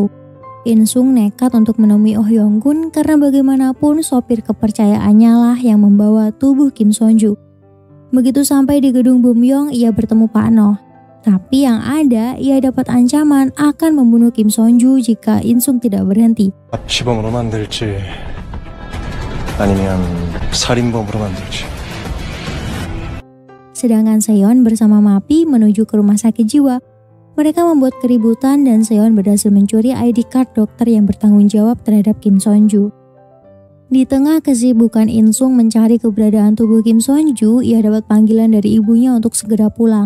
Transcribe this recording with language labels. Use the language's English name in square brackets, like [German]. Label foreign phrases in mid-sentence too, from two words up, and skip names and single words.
[Indonesian] In Sung nekat untuk menemui Oh Yong-gun karena bagaimanapun sopir kepercayaannya lah yang membawa tubuh Kim Seon-ju. Begitu sampai di gedung Bum-yong, ia bertemu Pak Noh. Tapi yang ada, ia dapat ancaman akan membunuh Kim Seon-ju jika In Sung tidak berhenti. [Korean] 시범으로 만들지 아니면 살인범으로 만들지. [Indonesian] Sedangkan Seon bersama Mapi menuju ke rumah sakit jiwa. Mereka membuat keributan dan Seon berhasil mencuri [English] ID card [Indonesian] dokter yang bertanggung jawab terhadap Kim Seon-ju. Di tengah kesibukan In Sung mencari keberadaan tubuh Kim Seon-ju, ia dapat panggilan dari ibunya untuk segera pulang.